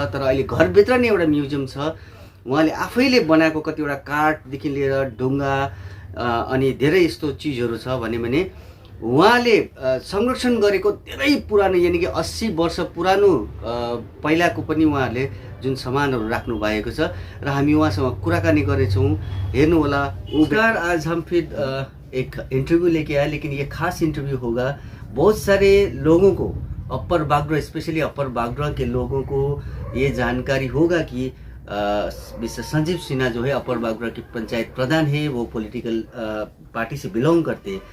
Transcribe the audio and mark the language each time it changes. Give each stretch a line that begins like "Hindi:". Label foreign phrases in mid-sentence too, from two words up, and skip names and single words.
Nepali: तर अहिले घरभित्र नै एउटा म्युजियम छ। उहाँले आफैले बनाएको कतिवटा काठदेखि लिएर ढुङ्गा अनि धेरै यस्तो चिजहरू छ भने उहाँले संरक्षण गरेको धेरै पुरानो, यानि कि 80 वर्ष पुरानो पहिलाको पनि उहाँहरूले जुन सामानहरू राख्नु भएको छ र हामी उहाँसँग कुराकानी गरेछौँ। हेर्नु होला।
Hindi: उगार आज हम फिर एक इंटरव्यू लेके आए, लेकिन ये खास इंटरव्यू होगा। बहुत सारे लोगों को, अपर बागडोरा, स्पेशली अपर बागडोरा के लोगों को ये जानकारी होगा कि मिस्टर संजीव सिन्हा जो है अपर बागडोरा की पंचायत प्रधान है, वो
English: political party
Hindi: से बिलोंग करते हैं।